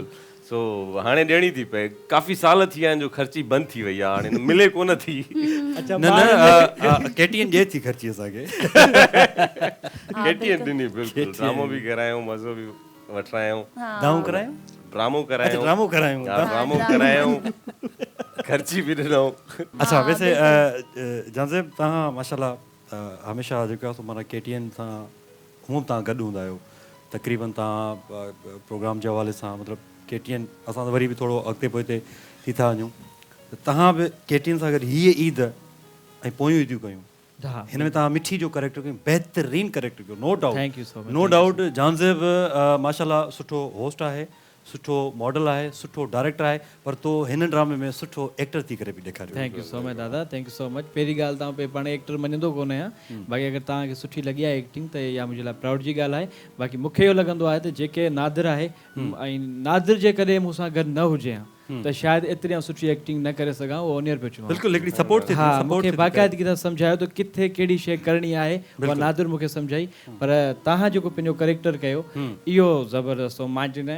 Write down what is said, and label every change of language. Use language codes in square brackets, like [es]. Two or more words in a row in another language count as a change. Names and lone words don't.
[sd] सो हाणे ॾियणी थी पए, काफ़ी साल थी विया आहिनि जो ख़र्ची बंदि थी वई आहे, हाणे मिले कोन थी। न न केटीएन ॾिए थी ख़र्ची असांखे, केटीएन ॾिनी बिल्कुलु, ड्रामो बि करायूं, मज़ो बि वठायूं, दाऊं करायूं, ड्रामो करायूं, ड्रामो करायूं, ख़र्ची बि ॾिनऊं। अच्छा वैसे जाज़िब तव्हां माशाल्लाह हमेशह जेको आहे माना केटीएन सां हूअं तव्हां गॾु हूंदा आहियो, तक़रीबन तव्हां प्रोग्राम जे हवाले सां मतिलबु केटीएन असां त वरी बि थोरो अॻिते पोइते थी था वञूं त तव्हां बि केटीन सां गॾु हीअ ईद ऐं पोयूं ईदियूं कयूं हिन में तव्हां मिठी जो करेक्टर कयो बहितरीन करेक्टर कयो [en] no doubt Thank you so much. no doubt [sd] जानज़ेब माशाल्लाह सुठो होस्ट आहे सुठो मॉडल आहे सुठो डायरेक्टर आहे पर तो हिन ड्रामे में सुठो एक्टर थी करे बि ॾेखारियो [en] thank you so much [sd] दादा [en] thank you so much [sd] पहिरीं ॻाल्हि तव्हां पाण एक्टर मञंदो कोन आहियां बाक़ी अगरि तव्हांखे सुठी लॻी आहे एक्टिंग त इहा मुंहिंजे लाइ प्राउड जी ॻाल्हि आहे बाक़ी मूंखे इहो लॻंदो आहे त जेके नादिर आहे ऐं नादिर जे कॾहिं मूंसां गॾु न हुजे हा त शायदि एतिरी आउं सुठी एक्टिंग न करे सघां उहो ओनियर पियो चवां बिल्कुलु हिकिड़ी सपोर्ट थी हा मूंखे बाक़ाइदगी सां सम्झायो त किथे कहिड़ी शइ करणी आहे उहा नादिर मूंखे सम्झाई पर तव्हां जेको पंहिंजो करेक्टर कयो इहो ज़बरदस्त हो मां चवंदा